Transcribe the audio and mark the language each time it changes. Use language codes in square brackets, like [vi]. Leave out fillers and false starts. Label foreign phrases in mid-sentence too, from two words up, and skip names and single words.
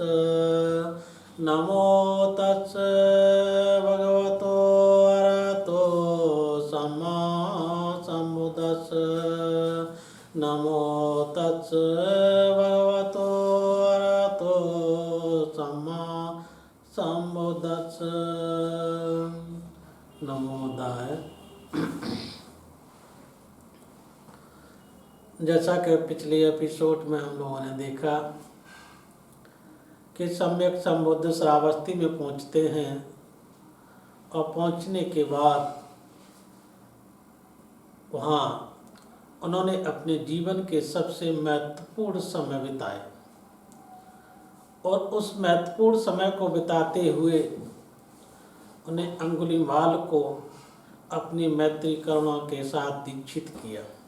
[pi] नमो तस् भगवतो अरहतो सम्मा सम्बुद्दस्स। नमो तस् भगवतो अरहतो सम्मा सम्बुद्दस्स। नमोदाय। [hi] जैसा कि पिछले एपिसोड में हम लोगों ने देखा कि सम्यक संबुद्ध श्रावस्ती में पहुंचते हैं और पहुंचने के बाद वहाँ उन्होंने अपने जीवन के सबसे महत्वपूर्ण समय बिताए और उस महत्वपूर्ण समय को बिताते हुए उन्हें अंगुलीमाल को अपनी मैत्री करुणा के साथ दीक्षित किया।